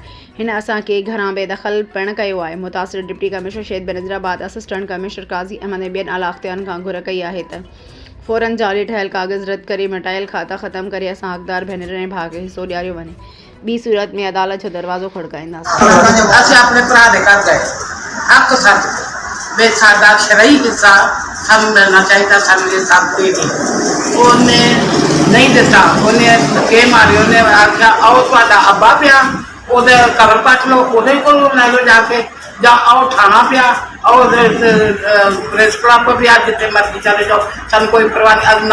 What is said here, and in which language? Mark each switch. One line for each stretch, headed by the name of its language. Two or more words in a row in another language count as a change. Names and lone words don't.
Sindhi: हिन असांखे घरां बेदख़ल पिणु कयो आहे। मुतासिर डिप्टी कमिश्नर शहीद बेनज़ीराबाद, असिस्टेंट कमिश्नर काज़ी अहमद ऐं ॿियनि आला अख़्तियारनि खां घुर कई आहे त फ़ौरन जाली ठहियल कागज़ रद्द करे मटायल खाता ख़तमु करे असां हक़दार भेनरुनि ऐं भाउ खे हिसो ॾियारियो वञे। ॿी सूरत में अदालत जो दरवाज़ो खड़काईंदासीं।
Punjabi: ਅਸੀਂ ਆਪਣੇ ਭਰਾ ਦੇ ਘਰ ਗਏ ਹੱਕ ਸਾਡੇ ਵੇ ਸਾਡਾ ਸ਼ਰਈ ਹਿੱਸਾ ਸਾਨੂੰ ਮਿਲਣਾ ਚਾਹੀਦਾ, ਸਾਨੂੰ ਇਹ ਸਭ ਦੇ ਦੇ ਉਹਨੇ ਨਹੀਂ ਦਿੱਤਾ। ਉਹਨੇ ਧੱਕੇ ਮਾਰੇ, ਉਹਨੇ ਆਖਿਆ ਆਓ ਤੁਹਾਡਾ ਅੱਬਾ ਪਿਆ ਉਹਦੇ ਕਬਰ ਪੱਟ ਲਓ, ਉਹਦੇ ਕੋਲ ਲੈ ਲਓ ਜਾ ਕੇ, ਜਾਂ ਆਓ ਥਾਣਾ ਪਿਆ, ਆਓ ਪ੍ਰੈਸ ਕਲੱਬ ਪਿਆ, ਜਿੱਥੇ ਮਰਜ਼ੀ ਚਲੇ ਜਾਓ, ਸਾਨੂੰ ਕੋਈ ਪਰਵਾਹ ਨਹੀਂ।